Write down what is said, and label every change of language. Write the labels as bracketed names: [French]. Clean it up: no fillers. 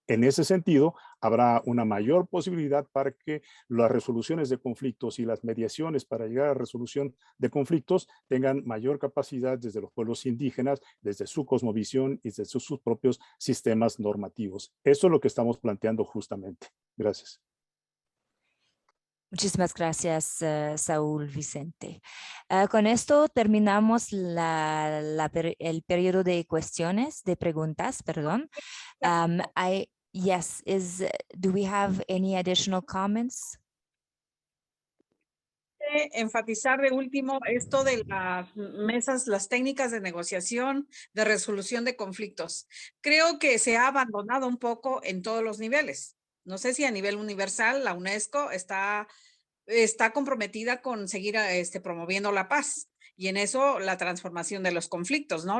[Spanish] En ese sentido, habrá una mayor posibilidad para que las resoluciones de conflictos y las mediaciones para llegar a resolución de conflictos tengan mayor capacidad desde los pueblos indígenas, desde su cosmovisión y desde sus propios sistemas normativos. Eso es lo que estamos planteando justamente. Gracias. Muchísimas gracias, Saúl Vicente. Con esto terminamos el periodo de preguntas, perdón. [English] Do we have any additional comments? [Spanish] Enfatizar de último esto de las mesas, las técnicas de negociación, de resolución de conflictos. Creo que se ha abandonado un poco en todos los niveles. No sé si a nivel universal la UNESCO está comprometida con seguir promoviendo la paz y en eso la transformación de los conflictos, ¿no?